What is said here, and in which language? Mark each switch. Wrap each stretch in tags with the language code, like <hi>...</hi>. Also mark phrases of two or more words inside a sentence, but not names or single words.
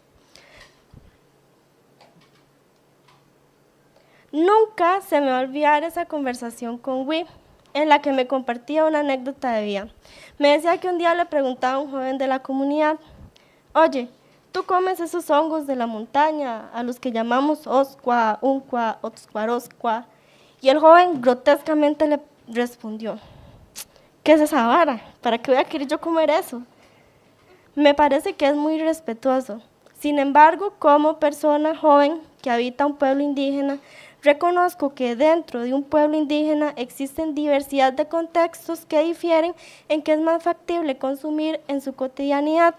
<es>Nunca se me va a olvidar esa conversación con Wee, en la que me compartía una anécdota de vida. Me decía que un día le preguntaba a un joven de la comunidad: oye, ¿tú comes esos hongos de la montaña a los que llamamos oscua, uncua, otscuaroscua? Y el joven grotescamente le respondió: ¿qué es esa vara? ¿Para qué voy a querer yo comer eso? Me parece que es muy respetuoso. Sin embargo, como persona joven que habita un pueblo indígena, reconozco que dentro de un pueblo indígena existen diversidad de contextos que difieren en qué es más factible consumir en su cotidianidad.</es>